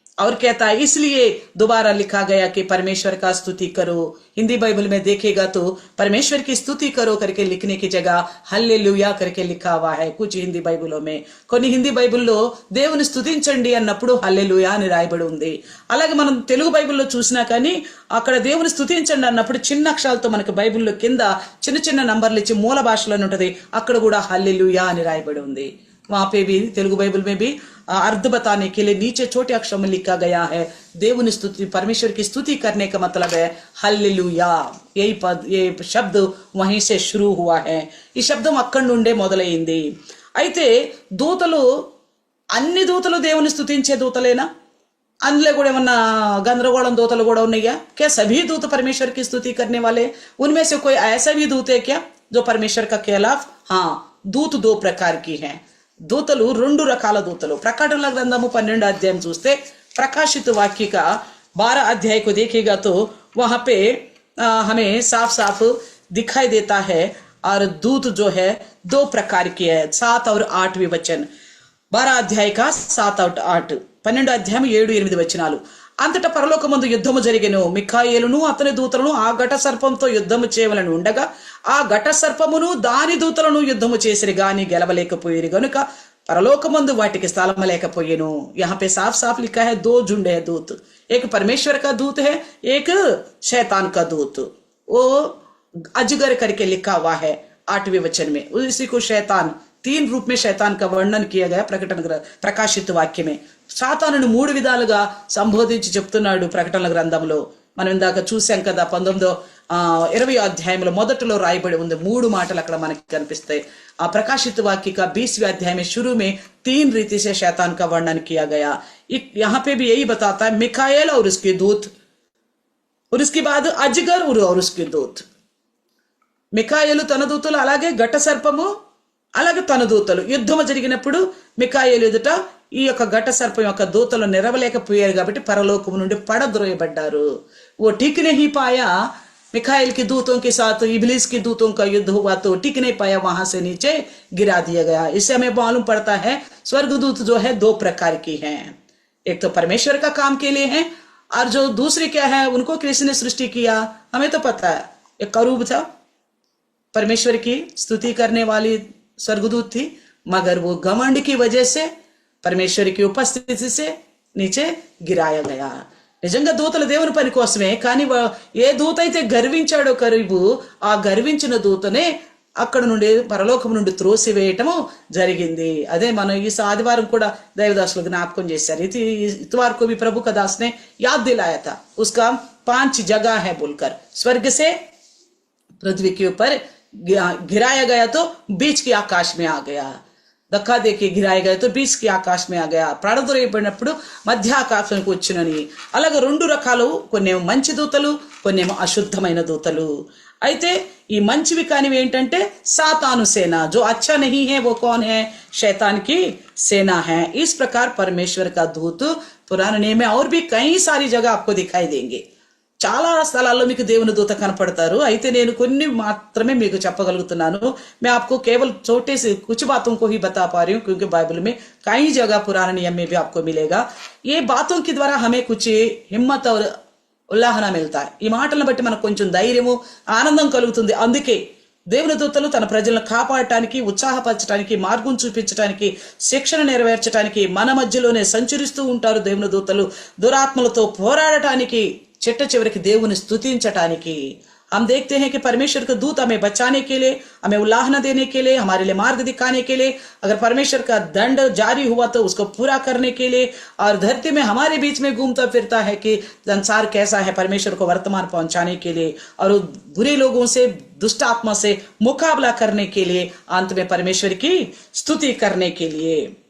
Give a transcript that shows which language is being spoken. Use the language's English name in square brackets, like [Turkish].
[Hindi] और कहता है इसलिए दोबारा लिखा गया कि परमेश्वर का स्तुति करो। हिंदी बाइबल में देखेगा तो परमेश्वर की स्तुति करो करके लिखने की जगह హల్లెలూయా करके लिखा हुआ है कुछ हिंदी బైబిల్లో में। [Telugu] కొన్ని హిందీ బైబిల్లో దేవుని స్తుతించండి అన్నప్పుడు హల్లెలూయా అని రాయబడి ఉంది. అలాగే మనం తెలుగు బైబిల్లో చూసినా కానీ అక్కడ దేవుని స్తుతించండి అన్నప్పుడు చిన్న అక్షరాలతో మనకు బైబిల్లో కింద చిన్న చిన్న నంబర్లు ఇచ్చి మూల భాషలోనే ఉంటది, అక్కడ కూడా హల్లెలూయా అని రాయబడి ఉంది. [Hindi] वहां पे भी तेलुगु बाइबल में भी अर्थ बताने के लिए नीचे छोटे अक्षर में लिखा गया है [Telugu] దేవుని స్తుతి, [Hindi] परमेश्वर की स्तुति करने का मतलब है హల్లెలూయా. यही पद, ये शब्द वहीं से शुरू हुआ है. [Telugu] ఈ శబ్దం అక్కడి నుండే మొదలైంది. అయితే దూతలు, అన్ని దూతలు దేవుని స్తుతించే దూతలేనా? అందులో కూడా ఏమన్నా గందరగోళం దూతలు కూడా ఉన్నాయా? [Hindi] क्या सभी दूत परमेश्वर की स्तुति करने वाले? उनमें से कोई ऐसा भी दूत है क्या जो परमेश्वर का खिलाफ? हाँ, दूत दो प्रकार की हैं. [Telugu] దూతలు రెండు రకాల దూతలు. [Hindi] ప్రకటనల గ్రంథము 12 अध्याय చూస్తే प्रकाशित वाक्य का 12 अध्याय को देखेगा तो वहां पे हमें साफ साफ दिखाई देता है. और दूत जो है दो प्रकार की है, 7 और 8 वचन. 12 अध्याय का 7 और 8, [Telugu] 12 అధ్యాయం 7-8 వచనాలు. అంతటా పరలోకమందు యుద్ధము జరిగెను. మిఖాయేలును అతని దూతలను ఆ ఘట సర్పంతో యుద్ధము చేయవలని ఉండగా ఆ ఘట సర్పమును దాని దూతలను యుద్ధము చేసిరి గాని గెలవలేకపోయిరి గనుక పరలోకమందు వాటికి స్థలం లేకపోయేను. [Hindi] यहाँ पे साफ साफ लिखा है दो झुंड है दूत, एक परमेश्वर का दूत है, एक शैतान का दूत. वो अजगर करके लिखा हुआ है 8वें वचन में. उसी को शैतान, 3 रूप में शैतान का वर्णन किया गया ప్రకాశిత వాక్య में. [Telugu] సాతానును 3 విధాలుగా సంబోధించి చెప్తున్నాడు ప్రకటనల గ్రంథంలో. మనం ఇందాక చూసాం కదా 20 अध्याय మొదటిలో రాయబడి ఉంది 3 మాటలు అక్కడ మనకి కనిపిస్తాయి. [Hindi] ఆ ప్రకాశిత వాక్య का 20वें अध्याय में शुरू में 3 रीति से शैतान का वर्णन किया गया. यहाँ पे भी यही बताता है मिखाएल और उसके दूत, और उसके बाद अजगर और उसके दूत. [Telugu] మిఖాయేలు తన దూతలు, అలాగే ఘట సర్పము, అలాగే తన దూతలు యుద్ధము జరిగినప్పుడు మిఖాయేలు ఎదుట ఈ యొక్క ఘట సర్పం యొక్క దూతలు నిరవలేకపోయారు కాబట్టి పరలోకము నుండి పడద్రోయబడ్డారు. [Hindi] वो टिक नहीं पाया, मिखाइल के दूतों के साथ इब्लीस के दूतों का युद्ध हुआ तो टिक नहीं पाया, वहां से नीचे गिरा दिया गया. इससे हमें मालूम पड़ता है स्वर्गदूत जो है 2 प्रकार की हैं. एक तो परमेश्वर का काम के लिए है, और जो दूसरी क्या है, उनको किसने सृष्टि किया हमें तो पता है. एक करूब था, परमेश्वर की स्तुति करने वाली स्वर्गदूत थी, मगर वो घमंड की वजह से परमेश्वर की उपस्थिति से नीचे गिराया गया. [Telugu] నిజంగా దూతలు దేవుని పని కోసమే, కానీ ఏ దూత అయితే గర్వించాడో కరీబు, ఆ గర్వించిన దూతనే అక్కడ నుండి పరలోకం నుండి త్రోసివేయటము జరిగింది. అదే మనం ఈ ఆదివారం కూడా దైవదాసులు జ్ఞాపకం చేశారు. [Hindi] इतवार को भी प्रभु का दास ने याद दिलाया था, उसका 5 जगह है बोलकर. स्वर्ग से पृथ्वी के ऊपर गिराया गया तो बीच के आकाश में आ गया, धक्का देके गिराया गया तो बीच के आकाश में आ गया, [Telugu] పడద్రోయబడినప్పుడు మధ్య ఆకాశానికి వచ్చినని. అలాగే 2 రకాలు, కొన్నేమో మంచి దూతలు, కొన్నేమో అశుద్ధమైన దూతలు. అయితే ఈ మంచివి కానివి ఏంటంటే సాతాను సేన, [Hindi] जो अच्छा नहीं है वो कौन है, शैतान की सेना है. इस प्रकार परमेश्वर का दूत पुराने नियम में और भी कई सारी जगह आपको दिखाई देंगे. [Telugu] చాలా స్థలాల్లో మీకు దేవుని దూత కనపడతారు. అయితే నేను కొన్ని మాత్రమే మీకు చెప్పగలుగుతున్నాను. [Hindi] मैं आपको केवल छोटे से कुछ बातों को ही बता पा रही हूँ, क्योंकि बाइबल में कई जगह पुराने नियम में भी आपको मिलेगा. ये बातों के द्वारा हमें कुछ हिम्मत और ఉల్లాహన మిల్తా. [Telugu] ఈ మాటలను బట్టి మనకు కొంచెం ధైర్యము, ఆనందం కలుగుతుంది. అందుకే దేవుని దూతలు తన ప్రజలను కాపాడటానికి, ఉత్సాహపరచడానికి, మార్గం చూపించడానికి, శిక్షణ నెరవేర్చడానికి మన మధ్యలోనే సంచరిస్తూ ఉంటారు. దేవుని దూతలు దురాత్మలతో పోరాడటానికి, చిట్ట చివరికి దేవుని స్తుతించటానికి. [Hindi] हम देखते हैं कि परमेश्वर का दूत हमें बचाने के लिए, हमें उल्लाहना देने के लिए, हमारे लिए मार्ग दिखाने के लिए, अगर परमेश्वर का दंड जारी हुआ तो उसको पूरा करने के लिए, और धरती में हमारे बीच में घूमता फिरता है कि संसार कैसा है, परमेश्वर को वर्तमान पहुंचाने के लिए और बुरे लोगों से, दुष्ट आत्मा से मुकाबला करने के लिए, अंत में परमेश्वर की स्तुति करने के लिए।